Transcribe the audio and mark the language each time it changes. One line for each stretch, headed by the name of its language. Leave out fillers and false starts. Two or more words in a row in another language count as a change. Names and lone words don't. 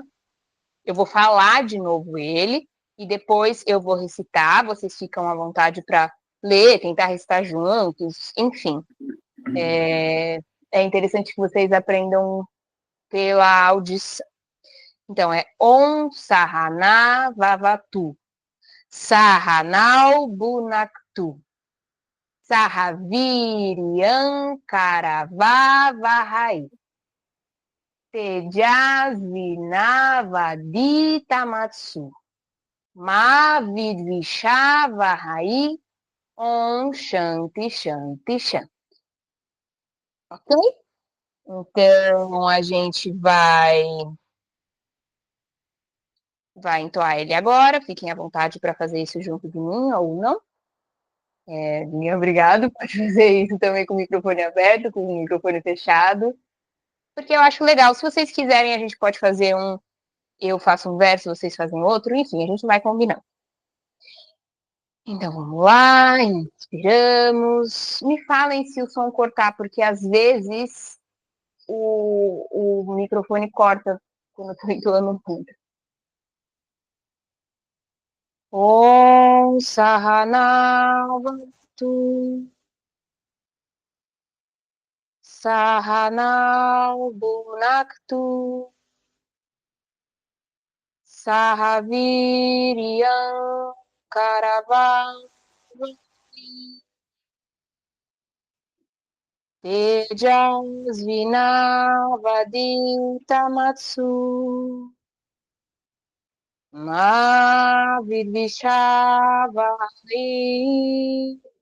Portuguese: Eu vou falar de novo ele e depois eu vou recitar. Vocês ficam à vontade para ler, tentar recitar juntos, enfim. É interessante que vocês aprendam pela audição. Então, é
Sanskrit: Om Sahana Vavatu, Sahanau Bunaktu, Sahaviriam Karavavahai, Tejasvinavaditamatsu, Mavidvishavahai, Om Shanti Shanti Shanti.
Portuguese: Ok? Então, a gente vai entoar ele agora. Fiquem à vontade para fazer isso junto de mim ou não. Obrigado. Pode fazer isso também com o microfone aberto, com o microfone fechado. Porque eu acho legal. Se vocês quiserem, a gente pode fazer um. Eu faço um verso, vocês fazem outro. Enfim, a gente vai combinando. Então vamos lá. Inspiramos. Me falem se o som cortar, porque às vezes o microfone corta quando eu estou entoando um punto.
Sanskrit: Om Sahanavatu, Sahanau Bunaktu, Sahaviriam Karavavati, Tejasvinavaditamatsu, Mavidvishavahai.